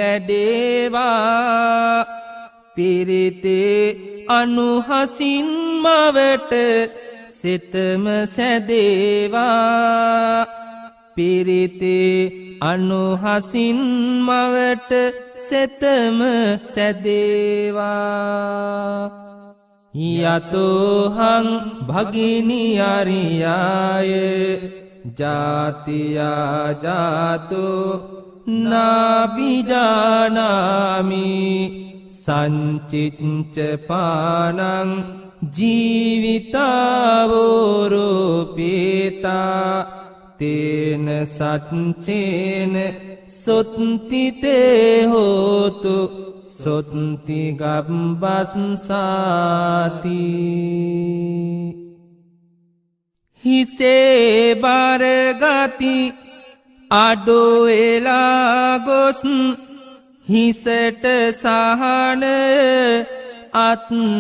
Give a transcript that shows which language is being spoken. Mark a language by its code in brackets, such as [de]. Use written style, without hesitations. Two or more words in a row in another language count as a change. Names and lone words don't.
[si] වැඩේවා පිරිතේ අනුහසින් මවට සිතම සැදේවා පිරිතේ අනුහසින් මවට සිතම සැදේවා [pi] යතෝහං භගිනි අරියාය ජාතියා ජාතෝ නාබිජානාමි සංචිච්ච පානං ජීවිතාවෝරෝපේතා තේන සච්චේන සොත්තිතේ හෝතු සොත්ති ගම්බස්සාති [si] හිසේ බරගති අඩුවෙලා ගොස් හිසට සහන